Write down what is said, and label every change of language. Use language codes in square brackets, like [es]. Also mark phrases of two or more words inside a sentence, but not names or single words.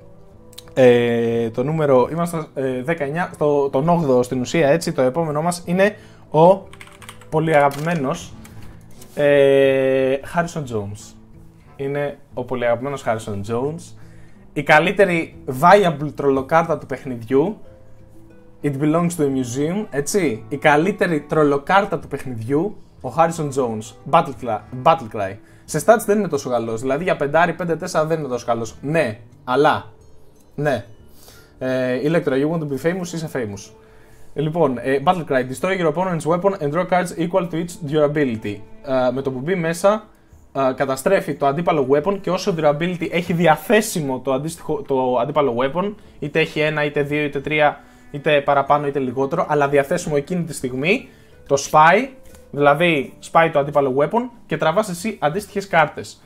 [el] Είμαστε 19, τον 8ο στην ουσία, έτσι. Το επόμενό μας είναι ο πολύ αγαπημένος Harrison Jones. Είναι ο πολύ αγαπημένος Harrison Jones. Η καλύτερη viable τρολοκάρτα του παιχνιδιού. [en] It belongs to a museum, [el] έτσι. Η καλύτερη τρολοκάρτα του παιχνιδιού, ο Harrison Jones. [en] Battle Cry. [el] Σε stats δεν είναι τόσο καλός, δηλαδή για 5-4 δεν είναι τόσο καλός. Ναι, αλλά. Ναι. Electra, [en] you want to be famous, είσαι famous. [el] Λοιπόν, [en] Battle Cry. Destroy your opponent's weapon and draw cards equal to its durability. [el] Με το που μπει μέσα, καταστρέφει το αντίπαλο weapon και όσο durability έχει διαθέσιμο το αντίπαλο weapon, είτε έχει 1, είτε 2, είτε 3, είτε παραπάνω είτε λιγότερο, αλλά διαθέσιμο εκείνη τη στιγμή, το σπάει, δηλαδή σπάει το αντίπαλο weapon και τραβάς εσύ αντίστοιχες κάρτες.